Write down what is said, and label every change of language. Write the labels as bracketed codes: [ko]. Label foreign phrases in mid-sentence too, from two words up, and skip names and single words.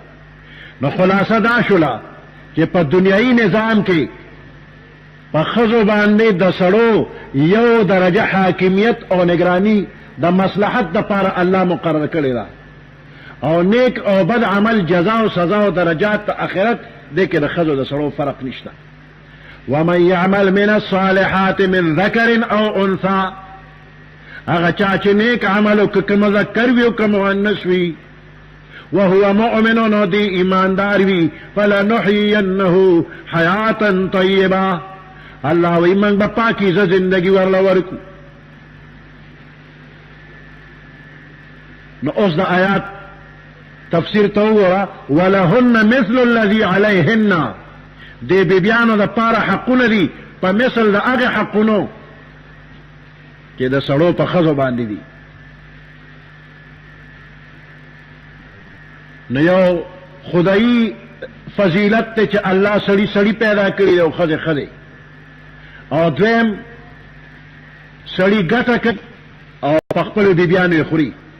[ps] نو خلاصه دا شوله چې په دنیایي نظام کې په ښځو باندې د سړو یو درجه حاکمیت او نگرانی د مصلحت دپاره الله مقرر کړې ده او نیک او بد عمل جزا او سزا او درجات د آخرت دې کې د ښځو د سړو فرق نشته. [ar] ومن يعمل من الصالحات من ذکر او انثى، [ps] هغه چا چې نیک عمل وکړي که مذکر وي او که مؤنث وي، [ar] وهو مؤمن [ps] او دی ایماندار وي، [ar] فلنحيينه حیاتا طیبه، [ps] الله وی موږ به پاکیزه زندگی ورله ورکو. نو اوس د آیات تفسیر ته وګوره، [ar] ولهن مثل الذي علیهن، [ps] دې بیبیانو د پاره حقونه دي په مثل د هغه حقونو چې د سړو په ښځو باندې دي. نو یو خدایي فضیلت ته چې الله سړی سړی پیدا کړي او ښځې ښځې، او دویم سړی ګټه کوي او په خپلو بیبیانو یې خوري.